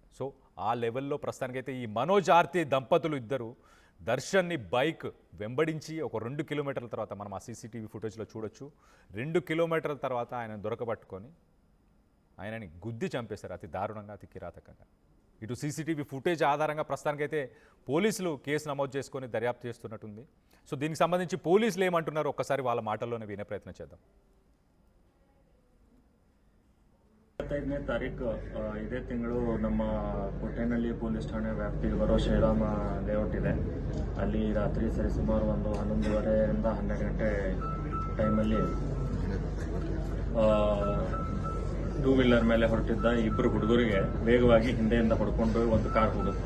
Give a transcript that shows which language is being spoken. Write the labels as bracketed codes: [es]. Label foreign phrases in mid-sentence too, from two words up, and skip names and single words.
[te] సో ఆ లెవెల్లో ప్రస్తుతానికైతే ఈ మనోజ్, ఆర్తి దంపతులు ఇద్దరు దర్శన్ని బైక్ వెంబడించి ఒక 2 కిలోమీటర్ల తర్వాత, మనం ఆ [en] CCTV footage-lo [te] చూడొచ్చు, 2 కిలోమీటర్ల తర్వాత ఆయన దొరకబట్టుకొని ఆయనని గుద్ది చంపేశారు అతి దారుణంగా, అతి కిరాతకంగా. ఇటు [en] CCTV footage [te] ఆధారంగా ప్రస్తుతానికైతే పోలీసులు కేసు నమోదు చేసుకొని దర్యాప్తు చేస్తున్నట్టుంది. సో దీనికి సంబంధించి పోలీసులు ఏమంటున్నారో ఒక్కసారి వాళ్ళ మాటల్లోనే వినే ప్రయత్నం చేద్దాం. [kn] 25ನೇ ತಾರೀಕು ಇದೇ ತಿಂಗಳು ನಮ್ಮ ಕೋಟೆನಹಳ್ಳಿ ಪೊಲೀಸ್ ಠಾಣೆ ವ್ಯಾಪ್ತಿಗೆ ಬರೋ ಶ್ರೀರಾಮ ಲೇಔಟ್ ಇದೆ. ಅಲ್ಲಿ ರಾತ್ರಿ ಸರಿಸುಮಾರು ಒಂದು 11:30ರಿಂದ 12 ಗಂಟೆ ಟೈಮಲ್ಲಿ 2 ವೀಲರ್ ಮೇಲೆ ಹೊರಟಿದ್ದ ಇಬ್ಬರು ಹುಡುಗರಿಗೆ ವೇಗವಾಗಿ ಹಿಂದೆಯಿಂದ ಹೊಡ್ಕೊಂಡು ಒಂದು ಕಾರ್ ಹೋಗುತ್ತೆ.